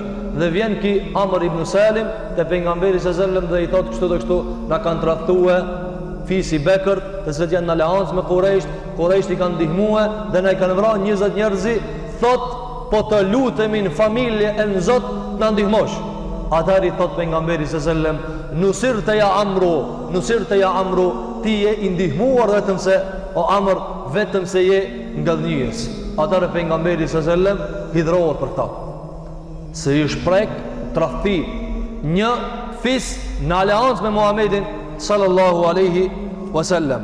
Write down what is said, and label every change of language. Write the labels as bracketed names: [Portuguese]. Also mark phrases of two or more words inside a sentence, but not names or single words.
[Albanian] Dhe vjen ki Amr ibn Salim te pejgamberi [Arabic] صلى الله عليه وسلم [Albanian] dhe i thot kështu dhe kështu, na kanë tradhtuar fisi Bekr, të cilët janë në aleancë me Quraysh i kanë ndihmuar dhe na i kanë vrarë 20 njerëz, thot po të lutemi në familje e në Zot na ndihmosh. Atëri thot pejgamberi [Arabic] صلى الله عليه وسلم, نصرت يا عمرو, [Albanian] ti je i ndihmuar vetëm se o Amr, vetëm se je nga dhënjes. Atëri pejgamberi [Arabic] صلى الله عليه وسلم [Albanian] hidhrohet për këta. Se i shprek tradhti një fis në aleancë me Muhamedin [Arabic] صلى الله عليه وسلم.